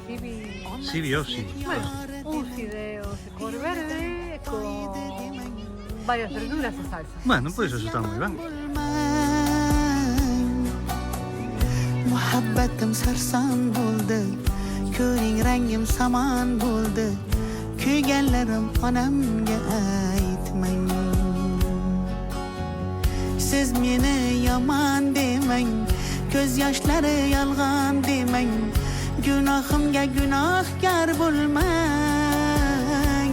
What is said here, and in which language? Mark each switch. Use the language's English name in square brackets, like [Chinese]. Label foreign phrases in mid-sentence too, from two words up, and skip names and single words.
[Galician] Sibiosi. Bueno, un fideo de cor verde con varias verduras e salsa. Bueno, pois eso está moi ben. [Uzbek] Muhabbetim sarson bo'ldi, ko'ring rangim saman bo'ldi, kuyganlarim onamga aytmang. Siz meni yomon demang, ko'z yoshlari yolg'on demang, gunohimga gunohkor bo'lmang.